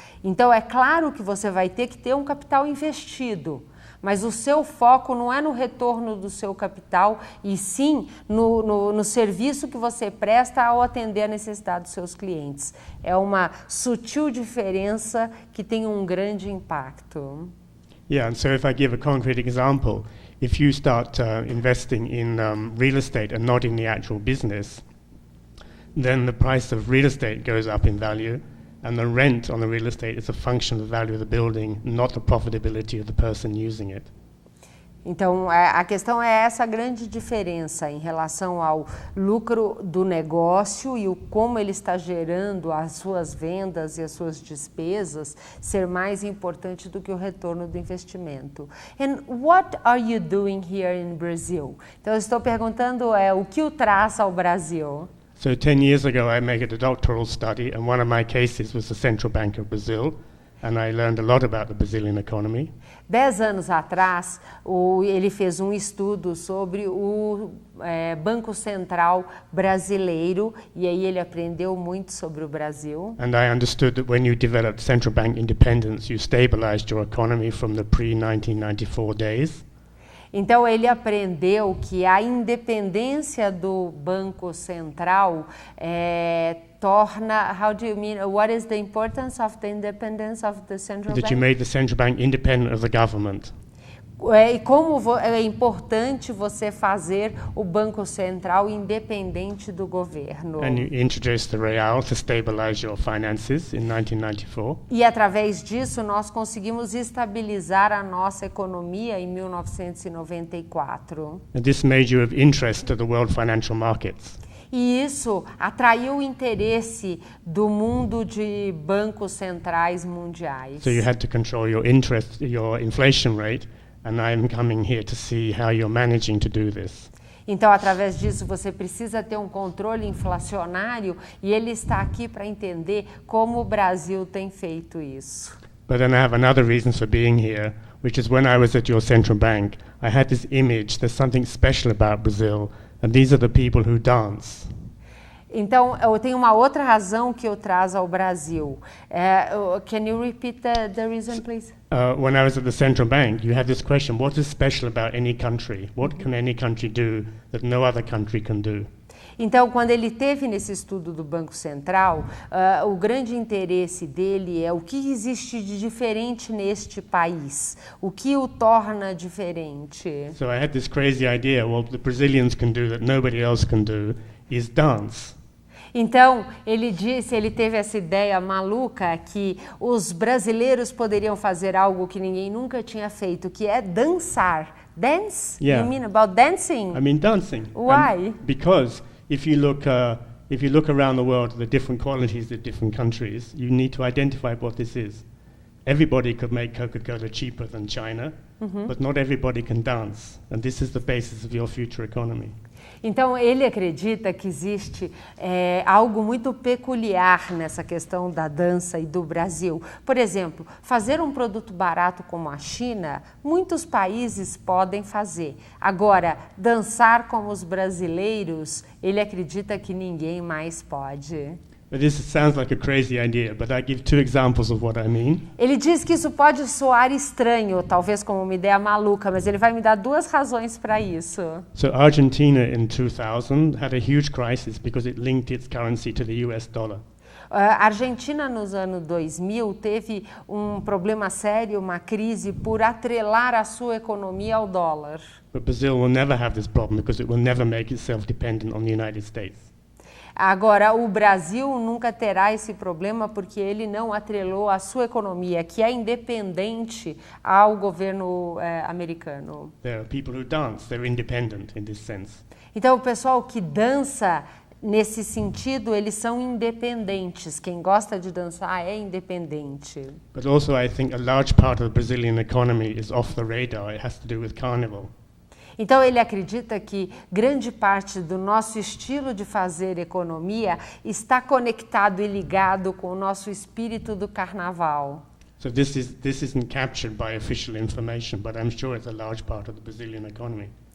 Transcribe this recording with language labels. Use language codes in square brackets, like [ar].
[pt] Então, é claro que você vai ter que ter um capital investido, mas o seu foco não é no retorno do seu capital, e sim no serviço que você presta ao atender a necessidade dos seus clientes. É uma sutil diferença que tem um grande impacto. [en] Yeah, and so if I give a concrete example, if you start investing in real estate and not in the actual business, then the price of real estate goes up in value, and the rent on the real estate is a function of the value of the building, not the profitability of the person using it. [pt] Então, a questão é essa grande diferença em relação ao lucro do negócio e como ele está gerando as suas vendas e as suas despesas ser mais importante do que o retorno do investimento. [en] And what are you doing here in Brazil? [pt] Então, eu estou perguntando o que o traz ao Brasil? [en] So 10 years ago, I made a doctoral study, and one of my cases was the Central Bank of Brazil, and I learned a lot about the Brazilian economy. [pt] 10 anos atrás, ele fez um estudo sobre o Banco Central brasileiro, e aí ele aprendeu muito sobre o Brasil. [en] And I understood that when you developed central bank independence, you stabilized your economy from the pre-1994 days. [pt] Então, ele aprendeu que a independência do Banco Central torna, [en] how do you mean, what is the importance of the independence of the central bank? That you made the central bank independent of the government. [pt] E como é importante você fazer o Banco Central independente do governo. [en] And you introduced the real to stabilize your finances in 1994. [pt] E através disso nós conseguimos estabilizar a nossa economia em 1994. [en] And this made you of interest to the world financial markets. [pt] E isso atraiu o interesse do mundo de bancos centrais mundiais. [en] So you had to control your inflation rate. And I'm coming here to see how you're managing to do this. [pt] Então, através disso, você precisa ter um controle inflacionário, e ele está aqui para entender como o Brasil tem feito isso. [en] But then I have another reason for being here, which is when I was at your central bank, I had this image, there's something special about Brazil, and these are the people who dance. [pt] Então, eu tenho uma outra razão que eu trago ao Brasil. [en] Can you repeat the reason, please? When I was at the central bank, you had this question, what is special about any country? What can any country do that no other country can do? [pt] Então, quando ele teve nesse estudo do Banco Central, o grande interesse dele é o que existe de diferente neste país, o que o torna diferente. [en] So I had this crazy idea, what the Brazilians can do that nobody else can do is dance. [pt] Então, ele teve essa ideia maluca que os brasileiros poderiam fazer algo que ninguém nunca tinha feito, que é dançar. [en] Dance? Yeah. You mean about dancing? I mean dancing. Why? Because if you look around the world at the different qualities of different countries, you need to identify what this is. Everybody could make Coca-Cola cheaper than China, but not everybody can dance. And this is the basis of your future economy. [pt] Então, ele acredita que existe algo muito peculiar nessa questão da dança e do Brasil. Por exemplo, fazer um produto barato como a China, muitos países podem fazer. Agora, dançar como os brasileiros, ele acredita que ninguém mais pode. [en] But this sounds like a crazy idea, but I give two examples of what I mean. [pt] Ele diz que isso pode soar estranho, talvez como uma ideia maluca, mas ele vai me dar duas razões para isso. [en] So Argentina in 2000 had a huge crisis because it linked its currency to the US dollar. [pt] A Argentina, nos anos 2000, teve um problema sério, uma crise, por atrelar a sua economia ao dólar. [en] But Brazil will never have this problem because it will never make itself dependent on the United States. [pt] Agora, o Brasil nunca terá esse problema porque ele não atrelou a sua economia, que é independente, ao governo americano. [en] There are people who dance, they're independent in this sense. [pt] Então, o pessoal que dança, nesse sentido, eles são independentes. Quem gosta de dançar é independente. [en] But also I think a large part of the Brazilian economy is off the radar. It has to do with carnival. [pt] Então, ele acredita que grande parte do nosso estilo de fazer economia está conectado e ligado com o nosso espírito do carnaval. [en] So this isn't captured by official information, but I'm sure it's a large part of the Brazilian economy.